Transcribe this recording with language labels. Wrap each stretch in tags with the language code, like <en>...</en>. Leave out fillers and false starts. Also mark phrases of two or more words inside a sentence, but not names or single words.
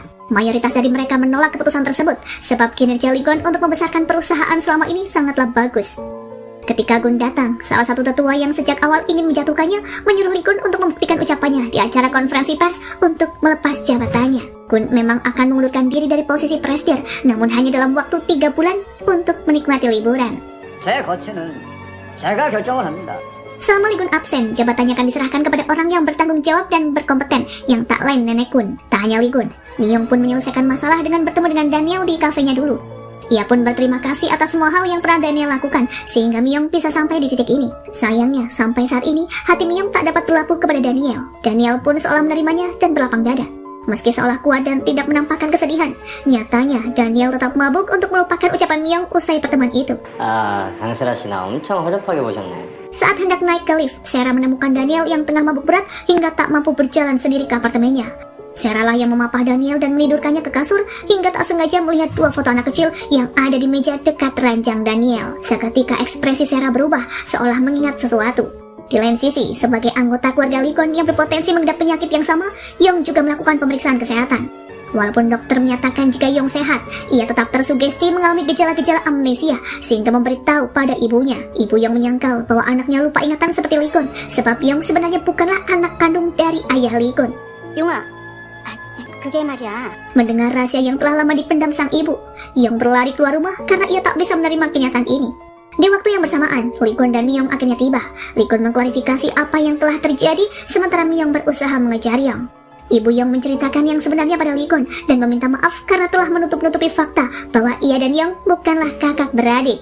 <id>Mayoritas dari mereka menolak keputusan tersebut sebab kinerja Lee Gon untuk membesarkan perusahaan selama ini sangatlah bagus. Ketika Gun datang, salah satu tetua yang sejak awal ingin menjatuhkannya menyuruh Lee Gon untuk membuktikan ucapannya di acara konferensi pers untuk melepas jabatannya. Gun memang akan mengundurkan diri dari posisi presidir, namun hanya dalam waktu 3 bulan untuk menikmati liburan.</id> <ko>제 거치는 제가 결정을 합니다.</ko> <id>Selama Lee Gon absen, jabatannya akan diserahkan kepada orang yang bertanggung jawab dan berkompeten, yang tak lain nenek Gun. Tak hanya Lee Gon, Myung pun menyelesaikan masalah dengan bertemu dengan Daniel di kafenya dulu. Ia pun berterima kasih atas semua hal yang pernah Daniel lakukan, sehingga Myung bisa sampai di titik ini. Sayangnya, sampai saat ini, hati Myung tak dapat berlabuh kepada Daniel. Daniel pun seolah menerimanya dan berlapang dada. Meski seolah kuat dan tidak menampakkan kesedihan, nyatanya Daniel tetap mabuk untuk melupakan ucapan Myung usai pertemuan itu.</id> <ko>아, 강세라 씨 나 엄청 허접하게 보셨네.</ko> <id>Saat hendak naik ke lift, Sarah menemukan Daniel yang tengah mabuk berat hingga tak mampu berjalan sendiri ke apartemennya. Sarah lah yang memapah Daniel dan menidurkannya ke kasur hingga tak sengaja melihat 2 foto anak kecil yang ada di meja dekat ranjang Daniel. Seketika ekspresi Sarah berubah seolah mengingat sesuatu. Di lain sisi, sebagai anggota keluarga Lee Gon yang berpotensi mengidap penyakit yang sama, Yong juga melakukan pemeriksaan kesehatan. Walaupun dokter menyatakan jika Yong sehat, ia tetap tersugesti mengalami gejala-gejala amnesia sehingga memberitahu pada ibunya. Ibu Yong menyangkal bahwa anaknya lupa ingatan seperti Lee Gon, sebab Yong sebenarnya bukanlah anak kandung dari ayah Lee Gon.</id> <ko>용아, 그게 말이야.</ko> <id>Mendengar rahasia yang telah lama dipendam sang ibu, Yong berlari keluar rumah karena ia tak bisa menerima kenyataan ini. Di waktu yang bersamaan, Lee Gon dan Myung akhirnya tiba. Lee Gon mengklarifikasi apa yang telah terjadi, sementara Myung berusaha mengejar Yong. Ibu Yong menceritakan yang sebenarnya pada Lee Gon dan meminta maaf karena telah menutup-nutupi fakta bahwa ia dan Yong bukanlah kakak beradik.</id>